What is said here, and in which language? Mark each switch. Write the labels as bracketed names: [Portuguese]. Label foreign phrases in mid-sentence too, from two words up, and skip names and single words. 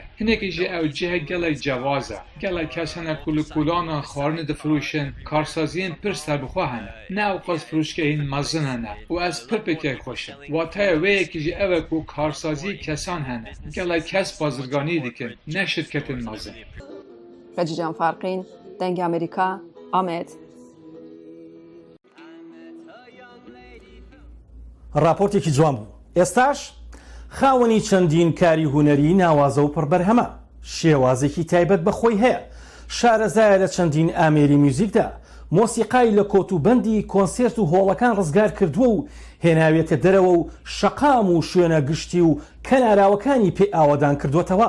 [Kurdish] Hinekî jî ew cihek gelek cewaz e. Gelek kes hene ku li kulanan xwarinê difirûşin, karsaziyên pir serbixwe hene. Ne ew qas firûşgehên mezin hene û ez pir pêkê xweş im. Wataya wê yekî jî ew e ku karsaziyê kesan hene. Gelek kes bazirganî dikin, ne şirketên mezin. Xedîcan Farqîn, Dengê Amerîka, Amed. [Central Kurdish] راپۆرتێکی جوان بوو. ئێستاش خاوەنی چەندین کاری هونەری ناوازە و پڕبەرهەمە شێوازێکی تایبەت بەخۆی هەیە. شارەزایە لە چەندین ئامێری میوزیکدا مۆسیقای لە کۆتوبەندی کۆنسێرت و هۆڵەکان ڕزگار کردووە و هێناوێتە دەرەوە و شەقام و شوێنە گشتی و کەناراوەکانی پێ ئاوادان کردوێتەوە.